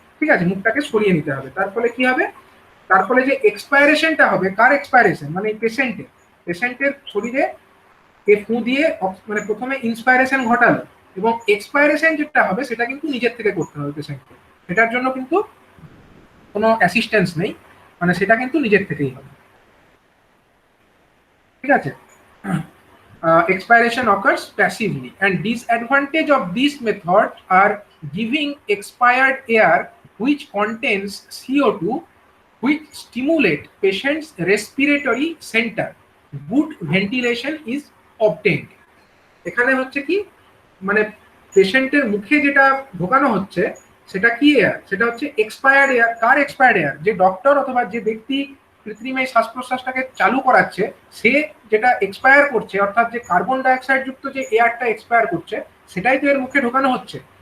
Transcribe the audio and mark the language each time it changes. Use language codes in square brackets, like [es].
[bn] ঠিক আছে, মুখটাকে সরিয়ে নিতে হবে। তার ফলে কি হবে, তার ফলে যে এক্সপায়ারেশনটা হবে, কার এক্সপায়ারেশন, মানে পেশেন্টের শরীরে এ ফু দিয়ে মানে প্রথমে ইন্সপায়ারেশন ঘটালো, এবং এক্সপায়ারেশন যেটা হবে সেটা কিন্তু নিজের থেকে করতে হবে পেশেন্টকে। এটার জন্য কিন্তু কোনো অ্যাসিস্ট্যান্স নেই, মানে সেটা কিন্তু নিজের থেকেই হবে। ঠিক আছে, [en] expiration occurs passively, and disadvantage of this method are giving expired air which contains CO2, which stimulate patient's respiratory center. Good ventilation is obtained. [bn] এখানে হচ্ছে কি, মানে পেশেন্টের মুখে যেটা ঢোকানো হচ্ছে সেটা কি এয়ার, সেটা হচ্ছে এক্সপায়ার্ড এয়ার। কার এক্সপায়ার্ড এয়ার, যে ডক্টর অথবা যে ব্যক্তি কৃত্রিম এই শ্বাস প্রশ্বাসটাকে চালু করাচ্ছে সে যেটা এক্সপায়ার করছে, অর্থাৎ যে কার্বন ডাইঅক্সাইড যুক্ত যে এয়ারটা এক্সপায়ার করছে সেটাই তো এর মুখে ঢোকানো হচ্ছে।